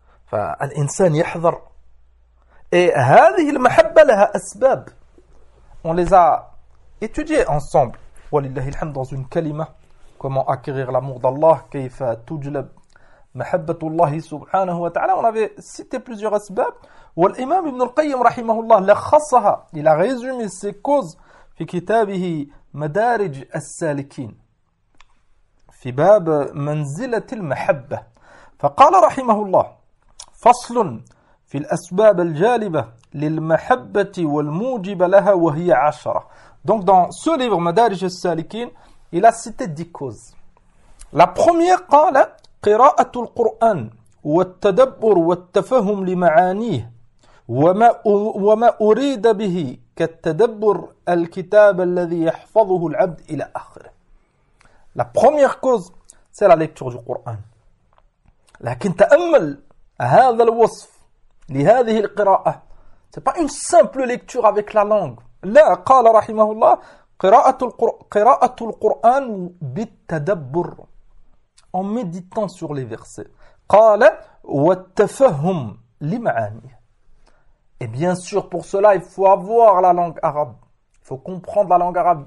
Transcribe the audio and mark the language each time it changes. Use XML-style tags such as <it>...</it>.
<ar>فالإنسان يحذر.</ar> <fr>Et</fr> <ar>هذه المحبة لها أسباب.</ar> <fr>On les a étudiés ensemble. Walillahilhamd, dans une kalima, comment acquérir l'amour d'Allah,</fr> <ar>كيف تجلب محبه الله سبحانه وتعالى.</ar> <fr>On avait cité plusieurs aspects.</fr> <ar>والامام ابن القيم رحمه الله لخصها,</ar> <fr>il a résumé ces causes</fr> <ar>في كتابه مدارج السالكين في باب منزلة المحبة. فقال رحمه الله: فصل في الأسباب الجالبة للمحبة والموجبة لها وهي عشرة.</ar> <fr>Donc dans ce livre مدارج السالكين il a cité 10 causes. La première,</fr> <ar>قال: قراءة القرآن والتدبر والتفهم لمعانيه وما أريد به كالتدبر الكتاب الذي يحفظه العبد إلى آخره.</ar> <fr>La première cause, c'est la lecture du Coran.</fr> <ar>لكن تأمل هذا الوصف لهذه القراءة.</ar> <fr>C'est pas une simple lecture avec la langue.</fr> <ar>لا, قال رحمه الله: قراءة القرآن بالتدبر.</ar> <fr>En méditant sur les versets.</fr> <ar>قال: والتفهم لمعانيه.</ar> <fr>Et bien sûr, pour cela, il faut avoir la langue arabe. Il faut comprendre la langue arabe.</fr>